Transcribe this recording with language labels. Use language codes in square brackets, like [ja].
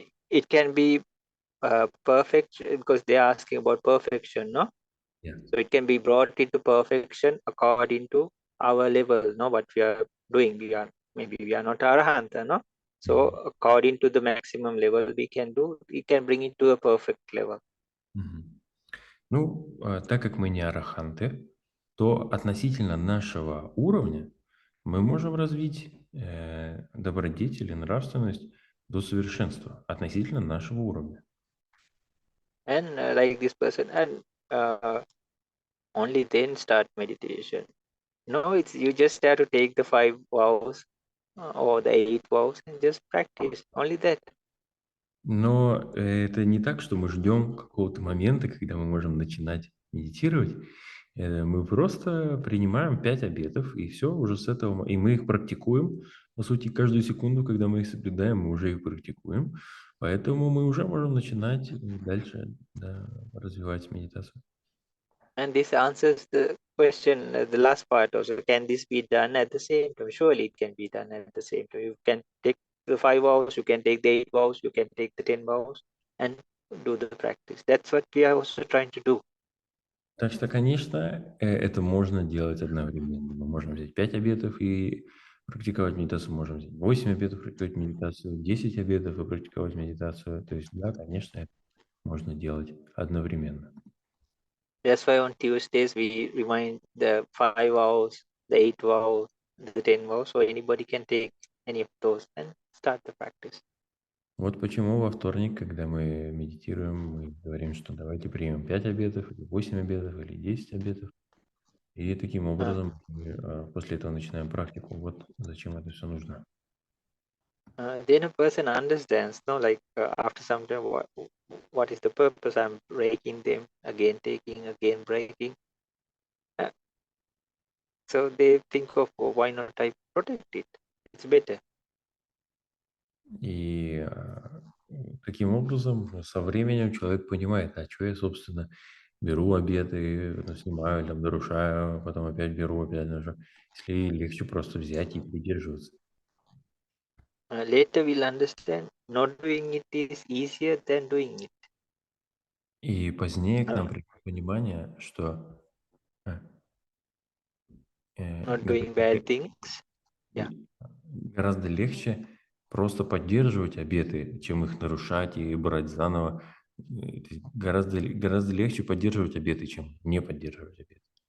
[en] It can be perfect because they are asking about perfection, no? Yeah. So it can be brought into perfection according to our level, no? What we are doing, we are not arahanta, no? So according to the maximum level we can bring it to a perfect level. [ru] Ну, так как мы не араханты, то относительно нашего уровня мы можем развить добродетель и нравственность до совершенства относительно нашего уровня. [en] And like this person, and only then start meditation. No, it's you just have to take the 5 vows or the 8 vows and just practice. Only that. [ru] Но это не так, что мы ждем какого-то момента, когда мы можем начинать медитировать. Мы просто принимаем 5 обетов, и все уже с этого. И мы их практикуем. По сути, каждую секунду, когда мы их соблюдаем, мы уже их практикуем. Поэтому мы уже можем начинать дальше развивать медитацию. [en] And this answers the question, the last part also. Can this be done at the same time? Surely it can be done at the same time. You can take the 5 vows, you can take the 8 vows, you can take the 10 vows and do the practice. That's what we are also trying to do. [ru] Так что, конечно, это можно делать одновременно. Мы можем взять 5 обетов и практиковать медитацию, можем взять 8 обетов, практиковать медитацию, 10 обетов и практиковать медитацию. То есть, да, конечно, это можно делать одновременно. [en] That's why on Tuesdays we remind the 5 vows, the 8 vows, the 10 vows, so anybody can take any of those and start the practice. [ru] Вот почему во вторник, когда мы медитируем, мы говорим, что давайте примем 5 обетов, или 8 обетов, или 10 обетов. И таким образом мы после этого начинаем практику. Вот зачем это все нужно. [en] Then a person understands, no, like after some time, what is the purpose? I'm breaking them again, taking again, breaking. So they think of, oh, why not I protect it? It's better. [ru] И таким образом со временем человек понимает, а что я, собственно, беру обеты, снимаю, там, нарушаю, потом опять беру, опять нарушаю. Если легче просто взять и придерживаться. [en] Later we'll understand not doing it is easier than doing it. [ru] И позднее к нам придет понимание, что [en] Not doing bad things. Yeah. [ru] гораздо легче просто поддерживать обеты, чем их нарушать и брать заново. То есть гораздо легче поддерживать обеты, чем не поддерживать обеты.